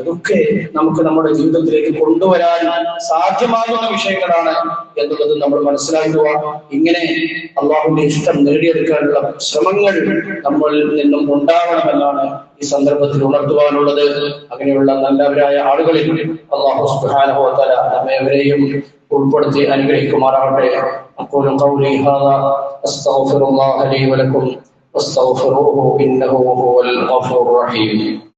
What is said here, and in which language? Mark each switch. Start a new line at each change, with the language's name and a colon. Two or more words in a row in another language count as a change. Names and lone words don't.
Malayalam: ഇതൊക്കെ നമുക്ക് നമ്മുടെ ജീവിതത്തിലേക്ക് കൊണ്ടുവരാൻ സാധ്യമാകുന്ന വിഷയങ്ങളാണ് എന്നുള്ളത് നമ്മൾ മനസ്സിലാക്കുക. ഇങ്ങനെ അള്ളാഹുവിന്റെ ഇഷ്ടം നേടിയെടുക്കാനുള്ള ശ്രമങ്ങൾ നമ്മളിൽ നിന്നും ഉണ്ടാവണമെന്നാണ് ഈ സന്ദർഭത്തിൽ ഉണർത്തുവാനുള്ളത്. അങ്ങനെയുള്ള നല്ലവരായ ആളുകളിൽ
Arabic: الله سبحانه وتعالى
Malayalam: നമ്മെവരെയും ഉൾപ്പെടുത്തി അനുഗ്രഹിക്കുമാറാവട്ടെ.
Arabic: أقول قولي هذا أستغفر الله لي ولكم واستغفروه إنه هو الغفور الرحيم.